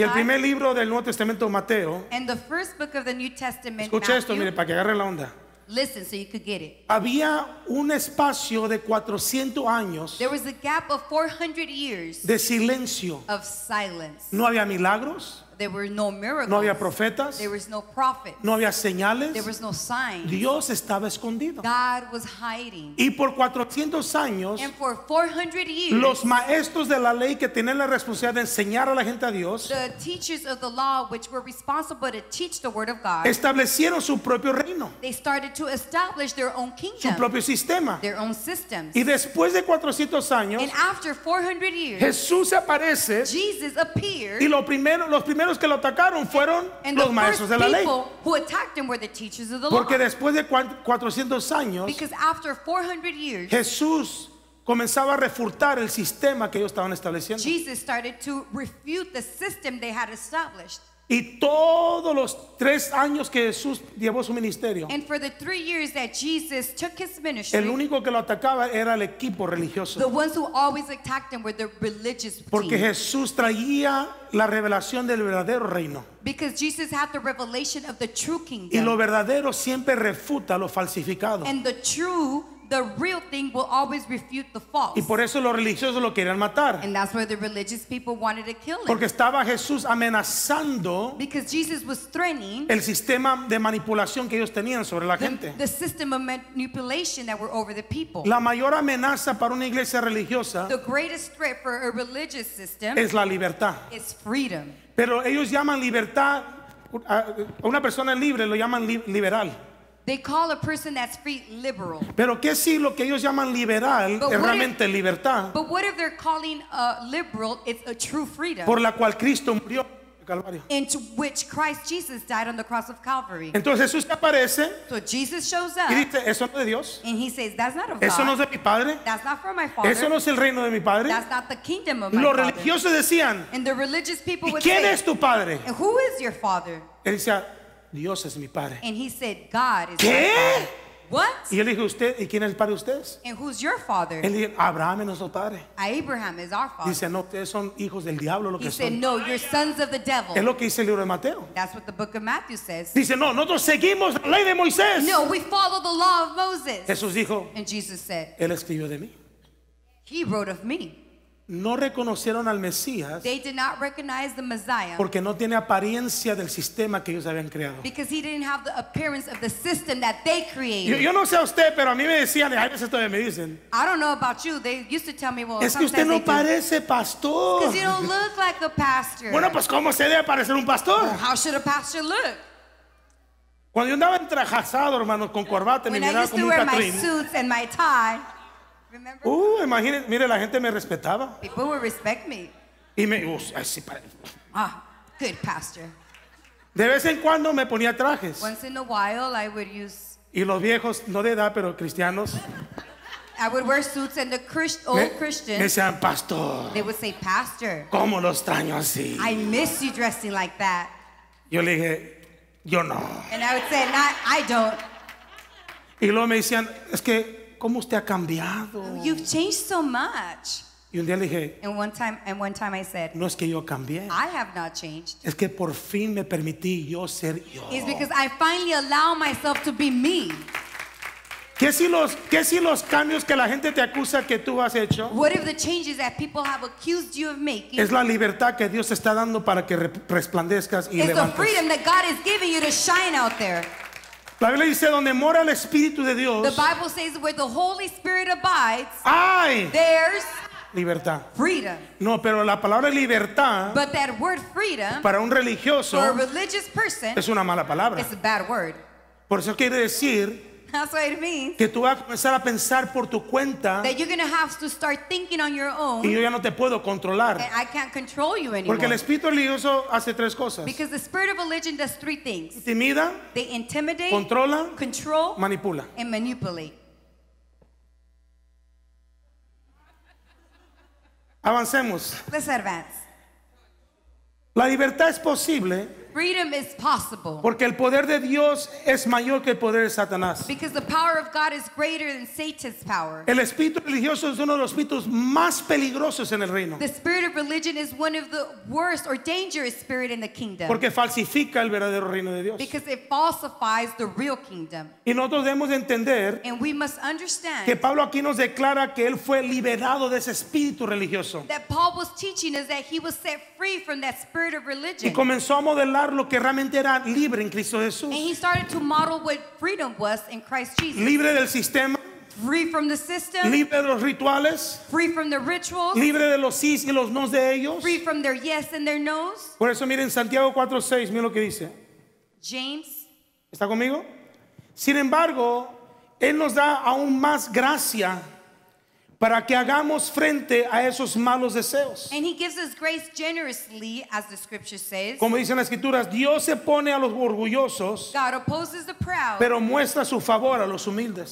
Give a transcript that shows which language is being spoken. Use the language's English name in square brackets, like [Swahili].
[Spanish] y el primer libro del Nuevo Testamento, Mateo, [English] and the first book of the New Testament, [Spanish] escuche esto, [English] Matthew, [Spanish] mire, para que agarren la onda. [English] listen so you could get it. [Spanish] Había un espacio de 400 años [English] There was a gap of 400 years [Spanish] de silencio. [English] of silence. [Spanish] No había milagros, [English] There were no miracles. [Spanish] no había profetas, [English] There was no prophet. [Spanish] no había señales. [English] There was no sign. [Spanish] Dios estaba escondido. [English] God was hiding. [Spanish] Y por 400 años, [English] And for 400 years, [Spanish] los maestros de la ley que tenían la responsabilidad de enseñar a la gente a Dios, [English] the teachers of the law, which were responsible to teach the word of God, [Spanish] establecieron su propio reino, [English] they started to establish their own [Spanish] su [English] kingdom, [Spanish] propio sistema. [English] their own systems. [Spanish] Y después de 400 años, [English] And after 400 years, [Spanish] Jesús se aparece [English] Jesus appeared, [Spanish] y los primeros que lo atacaron fueron [English] and the [Spanish] los maestros [English] first [Spanish] de la ley. [English] people who attacked him were the teachers of the law. [Spanish] Porque después de 400 años, [English] Because after 400 years, [Spanish] Jesús comenzaba a refutar el sistema que ellos estaban estableciendo. [English] Jesus started to refute the system they had established. [Spanish] Y todos los 3 años que Jesús llevó su ministerio, [English] And for the 3 years that Jesus took his ministry, [Spanish] el único que lo atacaba era el equipo [English] the [Spanish] religioso. [English] ones who always attacked him were the religious [Spanish] Porque [English] team. [Spanish] Jesús traía la revelación del verdadero reino. [English] Because Jesus had the revelation of the true [Spanish] Y lo [English] kingdom. [Spanish] verdadero siempre refuta lo falsificado. [English] And the real thing will always refute the false. [Spanish] Y por eso los religiosos lo querían matar. [English] And that's why the religious people wanted to kill him. [Spanish] Porque estaba Jesús amenazando [English] Because Jesus was threatening [Spanish] el sistema de manipulación que ellos tenían sobre la gente. [English] the system of manipulation that were over the people. [Spanish] La mayor amenaza para una iglesia religiosa [English] The greatest threat for a religious system [Spanish] es la libertad. [English] is freedom. [Spanish] Pero ellos llaman libertad a una persona libre lo llaman liberal. [English] They call a person that's free liberal. [Spanish] Pero ¿qué si lo que ellos llaman liberal [English] But [Spanish] es [English] what [Spanish] realmente libertad [English] But what if they're calling liberal, it's a true freedom, [Spanish] por la cual Cristo murió en el Calvario? [English] into which Christ Jesus died on the cross of Calvary. [Spanish] Entonces Jesús aparece [English] So Jesus shows [Spanish] y [English] up [Spanish] dice, eso no es de Dios, [English] and he says, that's not of [Spanish] eso no es [English] God. [Spanish] de mi Padre, [English] That's not from my Father. [Spanish] eso no es el reino de mi Padre. [English] That's not the kingdom of my [Spanish] Los [English] Father. [Spanish] religiosos decían, [English] And the religious people [Spanish] ¿y [English] would [Spanish] quién [English] say, [Spanish] es tu Padre? [English] and who is your father? [Spanish] Él decía, Dios es mi Padre. [English] And he said, God is [Spanish] ¿Qué? [English] my father. What? [Spanish] Y yo le dije, ¿usted? ¿Y quién es el Padre de ustedes? [English] And who's your father? [Spanish] Él dijo, Abraham es nuestro Padre. [English] Abraham is our father. [Spanish] Dice, no, ustedes son hijos del diablo lo [English] He [Spanish] que [English] said, [Spanish] son. [English] no, you're sons of the devil. [Spanish] Es lo que dice el libro de Mateo. [English] That's what the book of Matthew says. [Spanish] Dice, no, nosotros seguimos la ley de Moisés. [English] No, we follow the law of Moses. [Spanish] Jesús dijo, [English] And Jesus said, [Spanish] Él escribió de mí. [English] he wrote of me. [Spanish] No reconocieron al Mesías [English] They did not recognize the Messiah [Spanish] porque no tiene apariencia del sistema que ellos habían creado. [English] because he didn't have the appearance of the system that they created. [Spanish] Yo no sé a usted, pero a mí me decían, y a veces todavía me dicen, [English] I don't know about you. They used to tell me, well, [Spanish] es que usted [English] sometimes [Spanish] no [English] they do. [Spanish] parece pastor. [English] Because you don't look like a pastor. [Spanish] Bueno, pues ¿cómo se debe parecer un pastor? [English] How should a pastor look? [Spanish] Cuando yo andaba entrajazado, hermanos, con corbata, me [English] When I [Spanish] miraba [English] used [Spanish] como [English] to [Spanish] un [English] wear my [Spanish] catrín. [English] suits and my tie, remember? [Spanish] Imagínense, mire, la gente me respetaba. [English] People would respect me. [Spanish] Y me, ay, sí, [English] Ah, good pastor. [Spanish] de vez en cuando me ponía trajes. [English] Once in a while, I would [Spanish] Y los viejos, no de edad, pero cristianos, [English] wear suits, and the [Spanish] me [English] old Christians, [Spanish] decían, pastor, [English] they would say, Pastor, [Spanish] ¿cómo lo extraño así? [English] I miss you dressing like that. [Spanish] Yo le dije, yo no. [English] And I would say, I don't. [Spanish] Y luego me decían, es que, ¿cómo usted ha cambiado? [English] You've changed so much. [Spanish] Y un día le dije, [English] And one time I said, [Spanish] no es que yo cambié, [English] I have not changed. [Spanish] es que por fin me permití yo ser yo. [English] It's because I finally allow myself to be me. [Spanish] ¿Qué si los cambios que la gente te acusa que tú has hecho [English] What if the changes that people have accused you of making [Spanish] es la libertad que Dios te está dando para que resplandezcas y [English] is the [Spanish] levantes? [English] freedom that God is giving you to shine out there? [Spanish] La Biblia dice, donde mora el Espíritu de [English] The [Spanish] Dios, [English] Bible says where the Holy Spirit abides, [Spanish] hay [English] there's [Spanish] libertad. [English] freedom. [Spanish] No, pero la palabra libertad [English] But that word freedom [Spanish] para un religioso [English] for a religious person [Spanish] es una mala palabra. [English] is a bad word. [Spanish] Por eso quiere decir [English] That's what it means. [Spanish] que tú vas a comenzar a pensar por tu cuenta [English] That you're going to have to start thinking on your own, [Spanish] y yo ya no te puedo controlar. [English] and I can't control you anymore. [Spanish] Porque el espíritu religioso hace tres cosas: [English] Because the spirit of religion does three things. [Spanish] intimida, [English] They intimidate, [Spanish] controla, [English] control, [Spanish] manipula. [English] and manipulate. [Spanish] Avancemos. [English] Let's advance. [Spanish] La libertad es posible [English] Freedom is possible [Spanish] porque el poder de Dios es mayor que el poder de Satanás. [English] because the power of God is greater than Satan's power. [Spanish] El espíritu religioso es uno de los espíritus más peligrosos en el reino [English] The spirit of religion is one of the worst or dangerous spirit in the kingdom [Spanish] porque falsifica el verdadero reino de Dios. [English] because it falsifies the real kingdom. [Spanish] Y nosotros debemos de entender [English] And we must understand [Spanish] que Pablo aquí nos declara que él fue liberado de ese espíritu religioso [English] that Paul was teaching us that he was set free from that spirit of [Spanish] y [English] religion. [Spanish] comenzó a modelar lo que realmente era libre en Cristo Jesús. [English] And he started to model what freedom was in Christ Jesus. [Spanish] Libre del sistema, [English] Free from the system, [Spanish] libre de los rituales, [English] free from the rituals, [Spanish] libre de los sí y los nos de ellos. [English] free from their yes and their no's. [Spanish] Por eso miren Santiago 4:6, miren lo que dice. [English] James, [Spanish] ¿Está conmigo? Sin embargo, Él nos da aún más gracia para que hagamos frente a esos malos deseos. [English] and he gives us grace generously, as the scripture says. [Spanish] Como dicen las escrituras, Dios se pone a los orgullosos, [English] God opposes the proud, [Spanish] pero muestra su favor a los humildes.